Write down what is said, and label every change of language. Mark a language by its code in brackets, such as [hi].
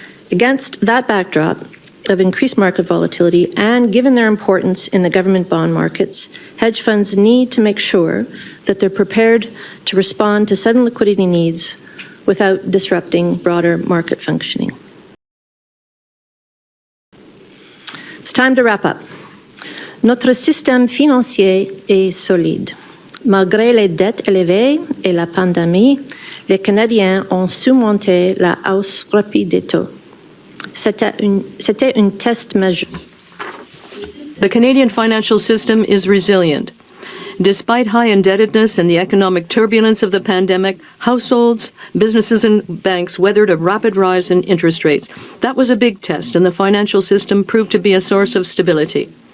[en] Against that backdrop of increased market volatility, and given their importance in the government bond markets, hedge funds need to make sure that they're prepared to respond to sudden liquidity needs without disrupting broader market functioning. It's time to wrap up. [fr] Notre système financier est solide. Malgré les dettes élevées et la pandémie, les Canadiens ont surmonté la hausse rapide des taux. C'était un test majeur. [en] The Canadian financial system is resilient, Despite high indebtedness and the economic turbulence of the pandemic, households, businesses, and banks weathered a rapid rise in interest rates. That was a big test, and the financial system proved to be a source of stability.